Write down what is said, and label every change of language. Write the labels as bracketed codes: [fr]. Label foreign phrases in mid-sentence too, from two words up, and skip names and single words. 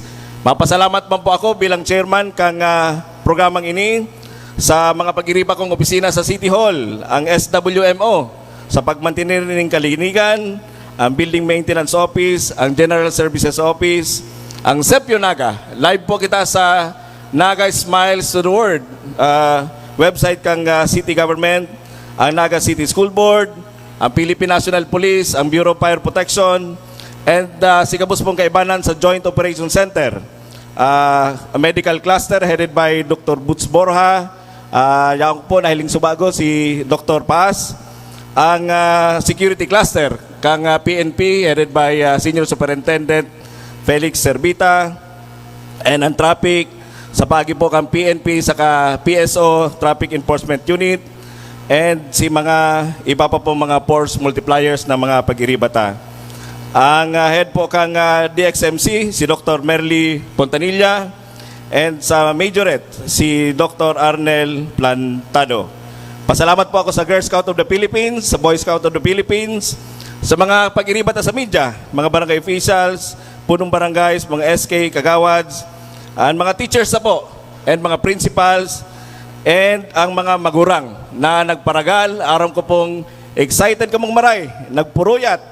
[bik] Mapasalamat po ako bilang chairman kang programang ini sa mga pag-iriba kong opisina sa City Hall, ang SWMO, sa pagmantinir ng kalinigan, ang Building Maintenance Office, ang General Services Office, ang Sepio Naga. Live po kita sa Naga Smiles to the World website kang City Government, ang Naga City School Board, ang Philippine National Police, ang Bureau of Fire Protection, and si Kabus pong kaibanan sa Joint Operations Center. [en] A medical cluster headed by Dr. [bik] Boots Borja, yang po nahiling subago si Dr. Paz, ang security cluster kang PNP [en] headed by Senior Superintendent [bik] Felix Servita, and ang traffic sa pagi po kang PNP sa PSO Traffic Enforcement Unit, and si mga iba pa po mga [en] force multipliers [bik] na mga pag-iribata. Ang head po kang DXMC, si Dr. Merly Pontanilla, and sa majorette, si Dr. Arnel Plantado. Pasalamat po ako sa Girl Scout of the Philippines, sa Boy Scout of the Philippines, sa mga pag-iribata sa media, mga barangay officials, punong barangays, mga SK, kagawads, ang mga teachers na po, and mga principals, and ang mga magurang na nagparagal. Aram ko pong excited kamong maray, nagpuruyat.